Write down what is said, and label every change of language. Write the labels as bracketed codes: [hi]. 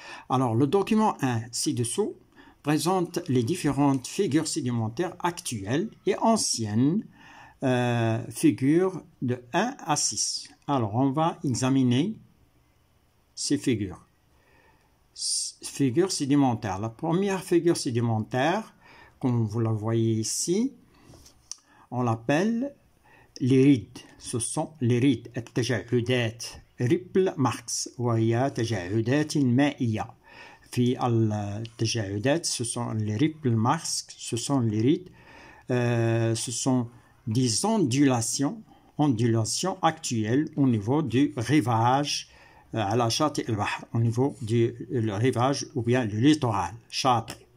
[fr] Alors, le document 1 ci-dessous présente les différentes figures sédimentaires actuelles et anciennes, figures de 1 à 6. Alors, on va examiner ces figures. Figures sédimentaires. La première figure sédimentaire, comme vous la voyez ici, on l'appelle les rides. Ce sont les rides. [ar] التجعدات [en] ripple marks [ar] وهي تجعدات مائية. في التجعدات, [fr] ce sont les ripple marks, ce sont les rides. Ce sont des ondulations actuelles au niveau du rivage [ar] على شاطئ البحر, [fr] au niveau du rivage ou bien le littoral, شاطئ.